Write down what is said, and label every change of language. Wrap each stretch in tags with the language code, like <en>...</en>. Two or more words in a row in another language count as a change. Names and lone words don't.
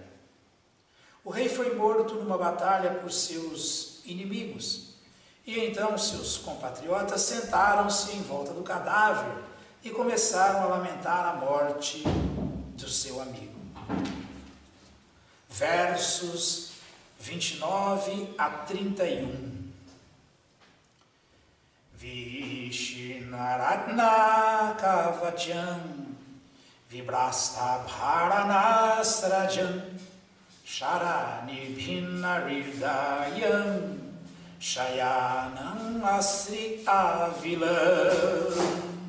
<pt>O rei foi morto numa batalha por seus inimigos, e então seus compatriotas sentaram-se em volta do cadáver e começaram a lamentar a morte do seu amigo. Versos 29 a 31.</pt> <sa>विशीर्णरत्न कवचं विभ्रष्ट भरणस्रजम् शरनि भिन्नहृदयं शयानम् असृग् आविलम्</sa>